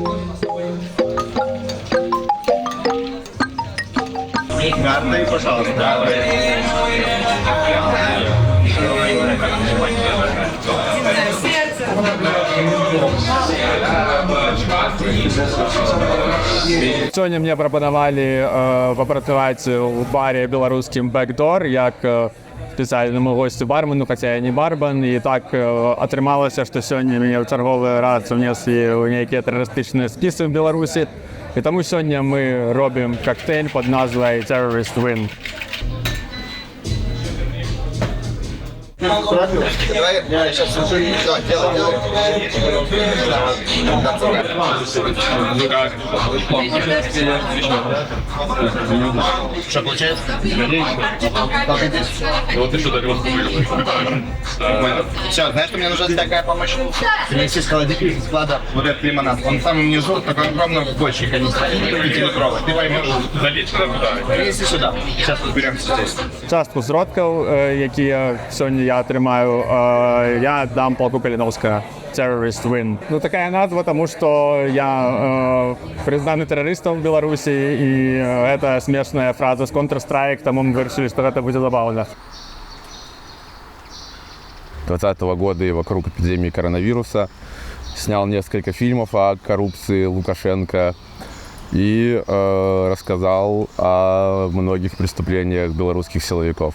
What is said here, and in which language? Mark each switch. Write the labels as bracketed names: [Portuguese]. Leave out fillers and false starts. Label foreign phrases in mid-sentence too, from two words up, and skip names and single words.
[Russian] Гарный, пожалуйста. [Ukrainian] Сьогодні мені пропонували попрацювати у барі белорусским «Бекдор» як спеціальному гостю бармену, хоча я не бармен. І так отрималося, що сьогодні мені в черговий раз внесли у некий терористичний список в Білорусі. І тому сьогодні ми робимо коктейль під назвою «Terrorist Win». [Russian] Давай, я сейчас Что получается? Вот еще так Все, знаешь, что мне нужна такая помощь? Принеси с холодильника, с склада вот этот лимонад. Он в самом низу, такой огромный в бочке, канистре, 5-литровый. Ты поймешь. Принеси сюда. Сейчас разберемся здесь. [Ukrainian] Частку зродків, які сьогодні я тримаю, я дам полку Калиновского. Terrorist Win. [Russian] Ну, такая назва, потому что я признанный террористом в Беларуси, и это смешная фраза с Counter-Strike, тому мы решили, что это будет забавно. 2020 года и вокруг эпидемии коронавируса снял несколько фильмов о коррупции Лукашенко и рассказал о многих преступлениях белорусских силовиков.